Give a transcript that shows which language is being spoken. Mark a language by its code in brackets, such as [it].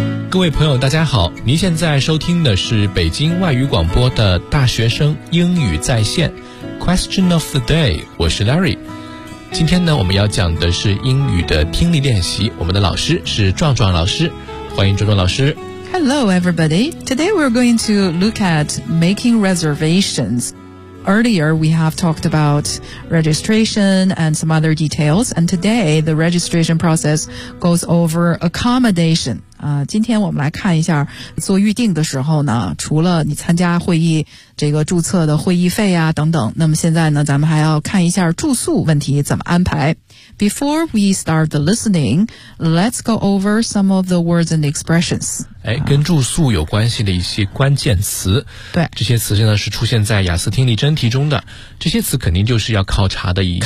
[zh] 各位朋友大家好，您现在收听的是北京外语广播的大学生英语在线 Question of the day， 我是 Larry。今天呢，我们要讲的是英语的听力练习，我们的老师是壮壮老师，欢迎壮壮老师。 [en] Hello everybody. Today we're going to look at making reservations. Earlier we have talked about registration and some other details, and today the registration process goes over accommodation. [zh] 今天我们来看一下做预定的时候呢，除了你参加会议这个注册的会议费啊等等，那么现在呢咱们还要看一下住宿问题怎么安排。 [en] Before we start the listening, let's go over some of the words and expressions. [zh] 哎，跟住宿有关系的一些关键词。对，这些词现在是出现在雅思听力真题中的，这些词肯定就是要考察的一些词汇啊。